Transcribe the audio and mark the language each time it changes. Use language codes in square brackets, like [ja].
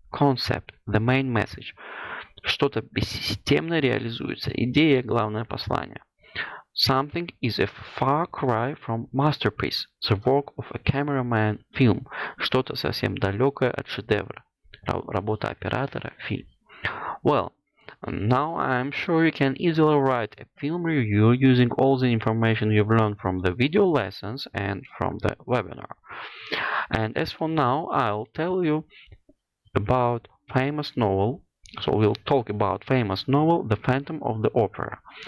[en] Concept, the main message. [ru] Что-то бессистемно реализуется. Идея, главное послание. [en] Something is a far cry from masterpiece, the work of a cameraman film. [ru] Что-то совсем далекое от шедевра. Работа оператора, фильм. [en] Well, now I'm sure you can easily write a film review using all the information you've learned from the video lessons and from the webinar. And as for now, I'll tell you about famous novel. So we'll talk about famous novel The Phantom of the Opera.